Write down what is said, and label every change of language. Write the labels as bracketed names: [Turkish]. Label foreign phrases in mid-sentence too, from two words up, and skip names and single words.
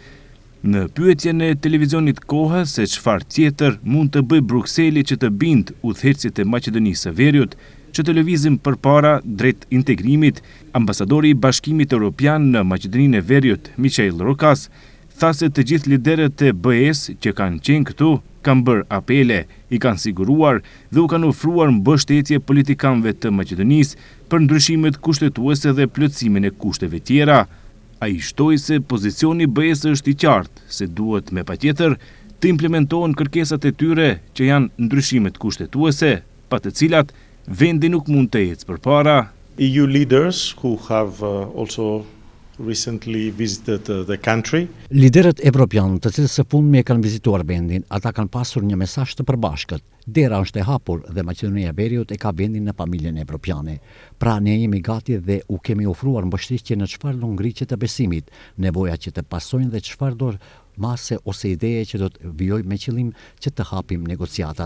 [Albanian] Në pyetjen e televizionit Kohë se çfarë tjetër mund të bëjë Brukseli që të bindë udhëheqësit e Maqedonisë së Veriut që të lëvizin përpara drejt integrimit, ambasadori i Bashkimit Evropian në Maqedoninë e Veriut, Michail Rokas, tha se të gjithë liderët e BE-s që kanë qenë këtu kanë bërë apele, i kanë siguruar dhe u kanë ofruar mbështetje politikanëve të Maqedonisë për ndryshimet kushtetuese dhe plotësimin e kushteve tjera. Ai shtoi se pozicioni i BE-s është i qartë, se duhet me patjetër të implementohen kërkesat e tyre që janë ndryshimet kushtetuese, pa të cilat vendi nuk mund të ecë përpara. [English] EU leaders who have also recently visited the country. [Albanian] Liderët evropianë të cilët së fundmi e kanë vizituar vendin, ata kanë pasur një mesazh të përbashkët. Dera është e hapur dhe Maqedonia e Veriut e ka vendin në familjen evropiane. Pra ne jemi gati dhe u kemi ofruar mbështetje në çfarë do ngriqet të besimit, nevoja që të pasojnë dhe çfarë do mase ose ideje që do të vijojë me qëllim që të hapim negociatat.